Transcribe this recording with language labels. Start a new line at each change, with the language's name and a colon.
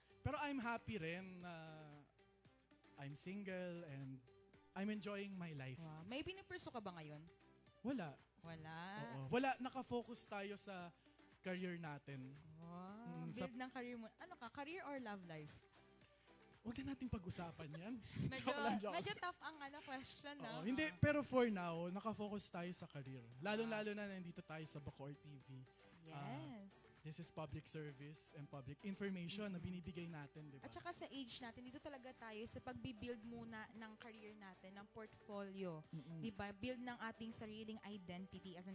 English: Pero I'm happy
Filipino: rin na
English: I'm single and I'm enjoying my life.
Filipino: Wow. May pinipurso ka ba ngayon? Wala. Wala. Oo. Wala, nakafocus tayo sa career natin. Wow. Sa- Build ng career mo. Ano ka, career or love life? Huwag na nating pag-usapan yan. Medyo, Joke lang. medyo tough ang question, no? Oo. Hindi, pero for now, nakafocus tayo sa career. Lalo-lalo na nandito tayo sa Bacoor TV.
English: Yes. This is public service and public information
Filipino: na binibigay natin, di ba? At saka sa age natin, dito talaga tayo sa pagbibuild muna ng career natin, ng portfolio. Mm-mm. Di ba? Build ng ating sariling identity as an